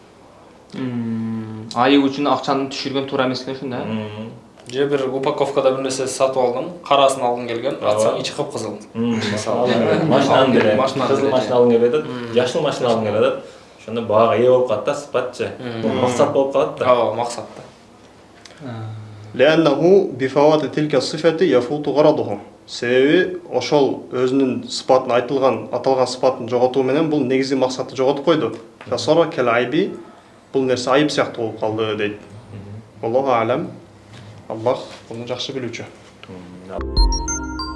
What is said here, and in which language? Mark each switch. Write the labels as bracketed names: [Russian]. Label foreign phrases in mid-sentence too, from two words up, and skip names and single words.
[Kyrgyz] Айык үчүн акчаны түшүргөн туура эмес экен ушунда. Же бир упаковкада бир нерсе сатып алдым, карасын алгың келген, атсаң ичи кыпкызыл. Машинаны деле, кызыл машина алгың келет, жашыл машина алгың келет. Ошондо баага ээ болуп калат да, сыпатчы. Максат болуп калат да. Ооба, максат да. [Arabic] لأنه بفوات تلك الصفة يفوت غرضه. [Kyrgyz] Себеби ошол өзүнүн сыпатын аталган сыпатын жоготуу менен бул негизги максатты жоготуп койду. [Arabic] فصار كالعيب, [Kyrgyz] бул нерсе айып сыяктуу болуп калды дейт. [Arabic] الله أعلم. [Kyrgyz] Аллах муну жакшы билүүчү.